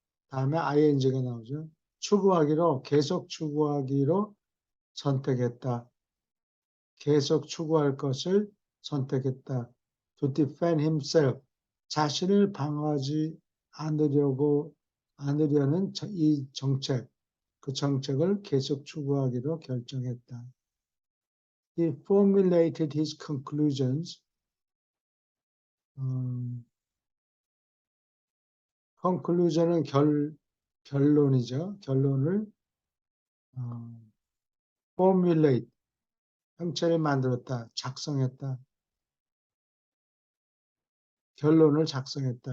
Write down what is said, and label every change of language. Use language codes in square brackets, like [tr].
[ko] 다음에 ing가 나오죠. 추구하기로 계속 추구하기로 선택했다. 계속 추구할 것을 선택했다. [en] To defend himself. [ko] 자신을 방어하지 않으려는 이 정책, 그 정책을 계속 추구하기로 결정했다. [en] He formulated his conclusions. [ko] conclusion은 결론이죠. 결론을 formulate, 형체를 만들었다, 작성했다. 결론을 작성했다.